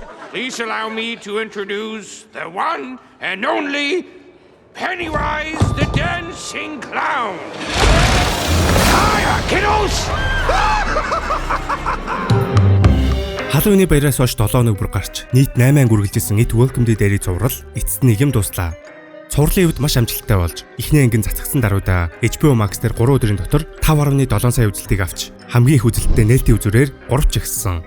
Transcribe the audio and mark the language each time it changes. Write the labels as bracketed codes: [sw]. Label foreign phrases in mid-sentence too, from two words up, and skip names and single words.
[en] Please allow me to introduce the one and only Pennywise the Dancing Clown. Hiya, kiddos! [mn] Халууны баяраас хойш 7 хоног бүр гарч нийт 8 анги үргэлжилсэн It Welcome to Derry цуврал эцэст нийгэм дуслаа. Цувралын үед маш амжилттай болж эхний ангийн цацгсан даруйда HBO Max дээр 3 өдрийн дотор 5.7 сая үзэлтийг авч хамгийн их үзэлттэй нээлтийн үзүүрээр 3 ч ихссэн.